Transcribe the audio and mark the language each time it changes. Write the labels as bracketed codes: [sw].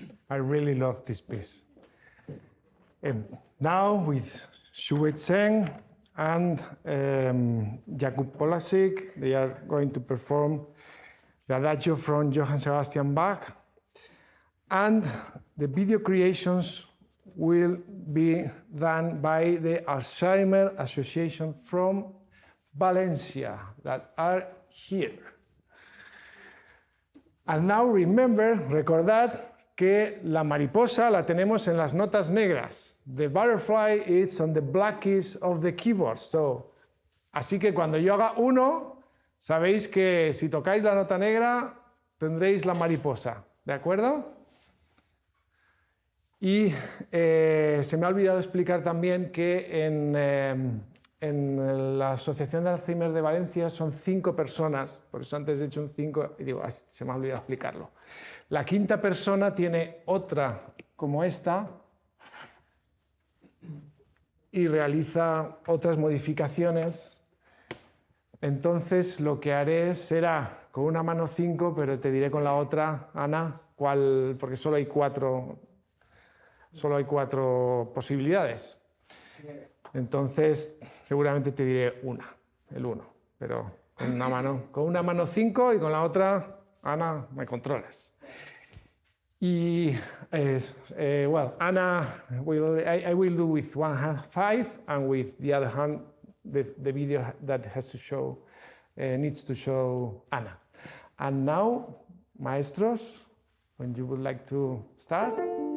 [en] I really love this piece. Now with Shuwei Zheng and Jakub Polasik, they are going to perform the Adagio from Johann Sebastian Bach, and the video creations will be done by the Alzheimer Association from Valencia that are here. And now remember, [es] recordad que la mariposa la tenemos en las notas negras. [en] The butterfly is on the black keys of the keyboard. [es] So, así que cuando yo haga 1, sabéis que si tocáis la nota negra tendréis la mariposa, ¿de acuerdo? Y se me ha olvidado explicar también que en la Asociación de Alzheimer de Valencia son 5 personas, por eso antes he hecho un 5 y digo, se me ha olvidado explicarlo. La 5ª persona tiene otra como esta y realiza otras modificaciones. Entonces lo que haré será con una mano 5, pero te diré con la otra, Ana, cuál, porque solo hay 4 posibilidades. Entonces seguramente te diré el 1, pero con una mano 5 y con la otra, Ana, me controlas. [en] Y, well, Anna, I will do with one hand 5, and with the other hand, the video that has to show, needs to show Anna. And now, maestros, when you would like to start.